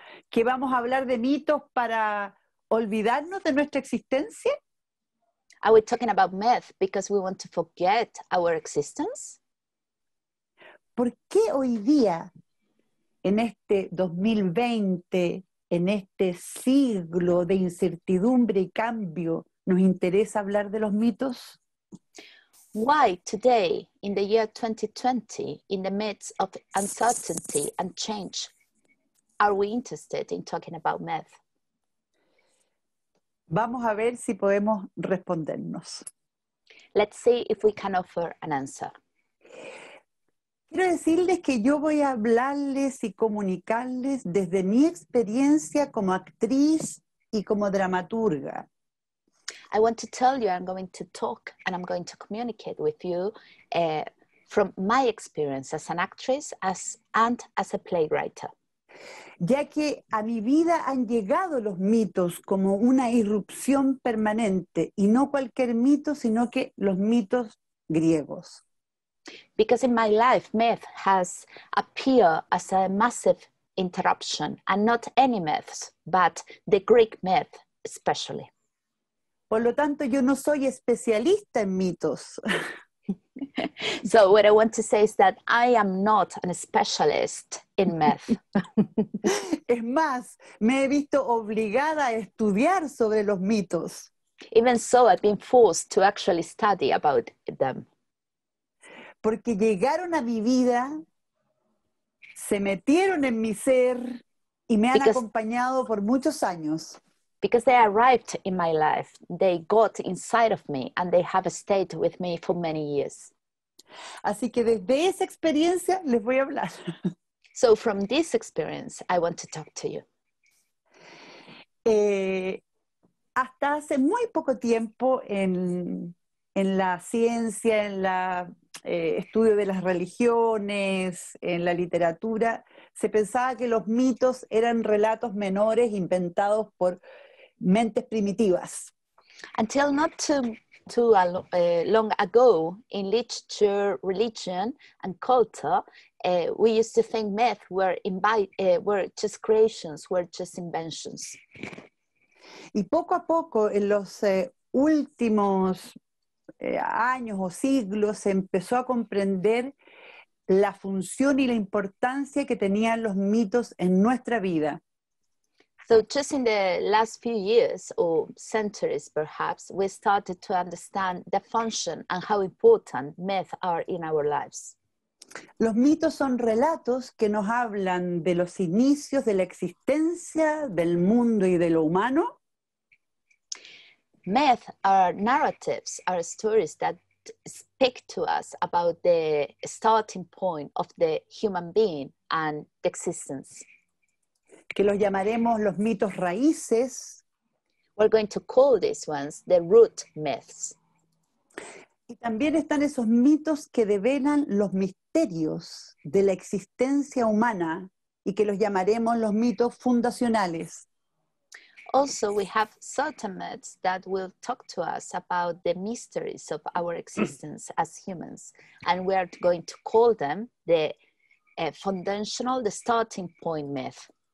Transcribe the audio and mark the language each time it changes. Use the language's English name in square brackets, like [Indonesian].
[Spanish] ¿Que vamos a hablar de mitos para olvidarnos de nuestra existencia? [English] Are we talking about myth because we want to forget our existence? [Spanish] ¿Por qué hoy día, en este 2020, en este siglo de incertidumbre y cambio, nos interesa hablar de los mitos? [English] Why today, in the year 2020, in the midst of uncertainty and change, are we interested in talking about myth? [Spanish] Vamos a ver si podemos respondernos. [English] Let's see if we can offer an answer. [Spanish] Quiero decirles que yo voy a hablarles y comunicarles desde mi experiencia como actriz y como dramaturga. [English] I want to tell you, I'm going to talk and I'm going to communicate with you from my experience as an actress and as a playwright. [Spanish] Ya que a mi vida han llegado los mitos como una irrupción permanente, y no cualquier mito, sino que los mitos griegos. [English] Because in my life, myth has appeared as a massive interruption, and not any myths, but the Greek myth especially. [Spanish] Por lo tanto, yo no soy especialista en mitos. [English] So what I want to say is that I am not a specialist in myth. [Spanish] Es más, me he visto obligada a estudiar sobre los mitos. [English] Even so, I've been forced to actually study about them. [Spanish] Porque llegaron a mi vida, se metieron en mi ser y me han acompañado por muchos años. [English] Because they arrived in my life, they got inside of me and they have stayed with me for many years. [Spanish] Así que desde esa experiencia les voy a hablar. [English] So from this experience, I want to talk to you. [Spanish] Hasta hace muy poco tiempo en la ciencia, en el estudio de las religiones, en la literatura, se pensaba que los mitos eran relatos menores inventados por mentes primitivas. [English] Until not too long ago, in literature, religion, and culture, we used to think myth were just creations, were just inventions. [Spanish] Y poco a poco, en los últimos años o siglos, se empezó a comprender la función y la importancia que tenían los mitos en nuestra vida. [English] So just in the last few years or centuries, perhaps, we started to understand the function and how important myths are in our lives. [Spanish] Los mitos son relatos que nos hablan de los inicios de la existencia, del mundo y de lo humano. [English] Myths are narratives, are stories that speak to us about the starting point of the human being and the existence. [Spanish] Que los llamaremos los mitos raíces. [English] We're going to call these ones the root myths. [Spanish] Y también están esos mitos que develan los misterios de la existencia humana y que los llamaremos los mitos fundacionales. [English] Also, we have certain myths that will talk to us about the mysteries of our existence as humans, and we are going to call them the foundational, the starting point myth.